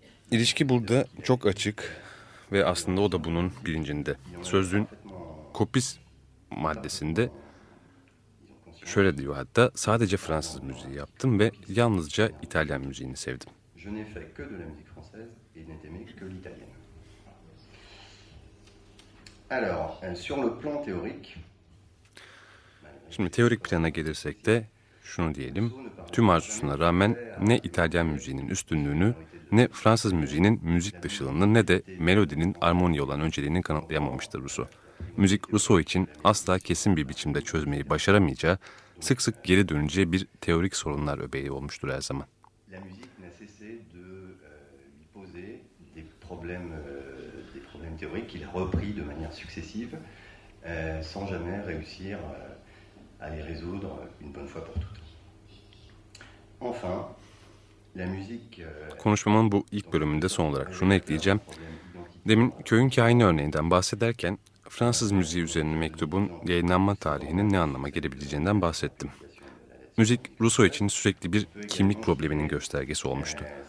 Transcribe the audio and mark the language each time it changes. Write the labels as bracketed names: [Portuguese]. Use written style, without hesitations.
[Turkish] İlişki burada çok açık ve aslında o da bunun bilincinde. Sözlüğün kopis maddesinde şöyle diyor hatta, sadece Fransız müziği yaptım ve yalnızca İtalyan müziğini sevdim. [French] Je n'ai fait que de la musique française et n'ai aimé que l'italienne. Alors, sur le plan théorique. [Turkish] Şimdi teorik plana gelirsek de şunu diyelim. Tüm arzusuna rağmen ne İtalyan müziğinin üstünlüğünü, ne Fransız müziğinin müzik dışılığını, ne de melodinin armoniye olan önceliğini kanıtlayamamıştır Rousseau. müzik Rousseau için asla kesin bir biçimde çözmeyi başaramayacağı, sık sık geri döneceği bir teorik sorunlar öbeği olmuştur her zaman. [French] La musique n'a cessé de lui poser des problèmes théoriques qu'il a repris de manière successive sans jamais réussir à les résoudre une bonne fois pour toutes. Enfin, la musique [Turkish] konuşmamın bu ilk bölümünde son olarak şunu ekleyeceğim. Demin köyün kahini örneğinden bahsederken Fransız müziği üzerine mektubun yayınlanma tarihinin ne anlama gelebileceğinden bahsettim. Müzik Rousseau için sürekli bir kimlik probleminin göstergesi olmuştu.